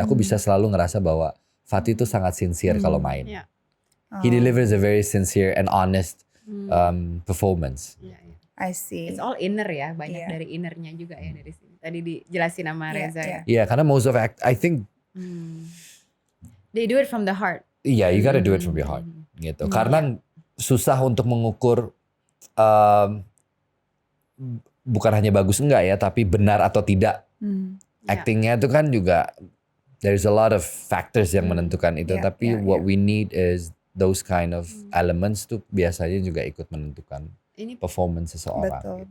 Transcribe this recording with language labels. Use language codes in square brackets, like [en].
[id] Aku bisa selalu ngerasa bahwa Fatih itu sangat sincere kalau main. [en] He delivers a very sincere and honest performance. I see. It's all inner [id] ya, banyak dari innernya juga ya dari sini. Tadi dijelasin sama Reza ya. Iya, karena [en] most of I think they do it from the heart. [id] Iya, [en] you gotta do it from your heart [id] gitu. Karena susah untuk mengukur bukan hanya bagus enggak ya, tapi benar atau tidak. Actingnya itu kan juga [en] there's a lot of factors [id] yang menentukan itu. Tapi [en] what we need is those kind of elements [id] tuh biasanya juga ikut menentukan ini performance seseorang.